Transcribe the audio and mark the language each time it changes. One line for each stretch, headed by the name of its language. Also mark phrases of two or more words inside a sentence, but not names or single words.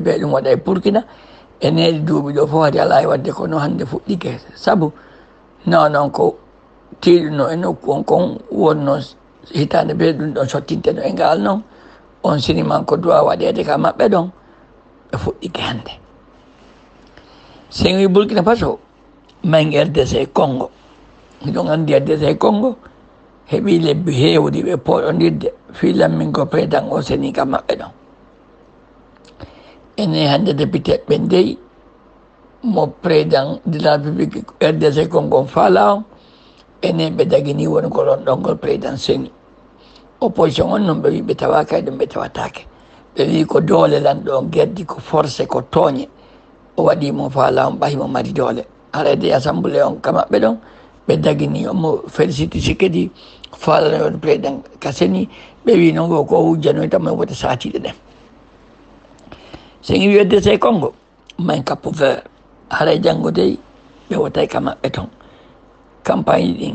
Fula: ɓe ɗum waɗa e burkina e neeɗi duuɓi ɗo fof hade ala e wadde kono hannde fuɗɗike sabu non ko tiiɗuno e nokku on kon wonno hitande ɓe ɗum ɗon sottinteno e ngal noon on cinéma ko duwa waɗede ka maɓɓe ɗon ɓe fuɗɗike hannde sen wi burkina faso man RDC Congo miɗon anndi RDC Congo heɓi lebbi heewɗi ɓe poɗodirde filammin ko président o seni ka maɓɓe ɗon ene hannde député ɓe ndeyi mo
French: président de la république
Fula: RDC Congo faala on enen ɓe dagini woni ko ɗon ɗongol président seni opposition on noon ɓe wi ɓe tawaka e ɗum ɓe tawatake ɓe wi ko doole lanɗo on geddi ko forcé ko tooñe o waɗimo faala on ɓahimo mari doole arede assemblée on ka maɓɓe ɗon ɓe dagini omo félicité sikkedi faalanoyon président ka seni ɓe wi noon ko hujjanoy tamo wote satiɗe ɗen sen wi RDC Congo man Cap Vert haray janngo dey ɓe wotay ka maɓɓe toon campagne ɗin